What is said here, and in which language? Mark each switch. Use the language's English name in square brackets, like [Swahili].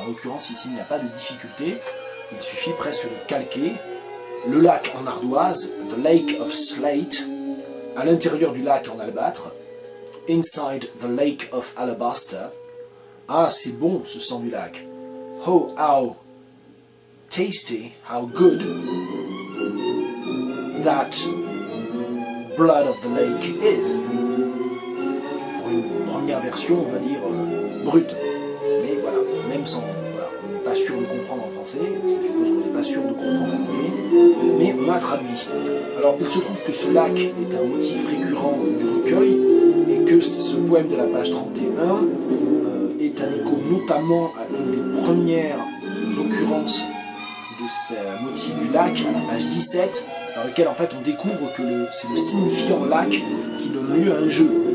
[French] En l'occurrence, ici, il n'y a pas de difficulté, il suffit presque de calquer le lac en ardoise, [English] the lake of slate, [French] à l'intérieur du lac en albâtre, [English] inside the lake of alabaster. [French] Ah, c'est bon ce sang du lac. [English] Oh, how tasty, how good that blood of the lake is. [French] Pour une première version, on va dire brute. Mais voilà, même sans. Voilà, on n'est pas sûr de comprendre en français, je suppose qu'on n'est pas sûr de comprendre en anglais, mais on a traduit. Alors, il se trouve que ce lac est un motif récurrent du recueil, et que ce poème de la page 31 est un écho notamment à une des premières occurrences de ce motif du lac, à la page 17, dans lequel en fait on découvre que c'est le signifiant lac qui donne lieu à un jeu.